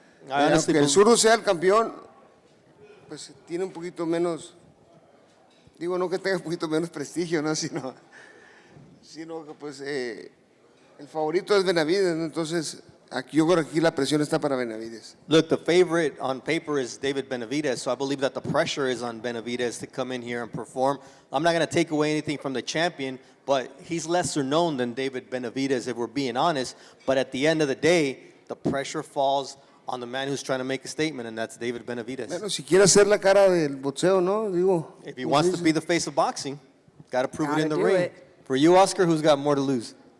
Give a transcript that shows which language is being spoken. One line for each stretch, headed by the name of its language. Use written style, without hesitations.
Spanish: Aunque el zurdo sea el campeón, pues tiene un poquito menos, digo, no que tenga un poquito menos prestigio, ¿no? sino que pues el favorito es Benavidez, ¿no? Entonces yo creo que aquí la presión está para Benavidez.
English: Look, the favorite on paper is David Benavidez, so I believe that the pressure is on Benavidez to come in here and perform. I'm not going to take away anything from the champion, but he's lesser known than David Benavidez, if we're being honest. But at the end of the day, the pressure falls on the man who's trying to make a statement, and that's David Benavidez.
Spanish: Bueno, si quiere hacer la cara del boxeo, ¿no? Digo,
English: if he wants to be the face of boxing, got to prove it in the ring. For you, Oscar, who's got more to lose?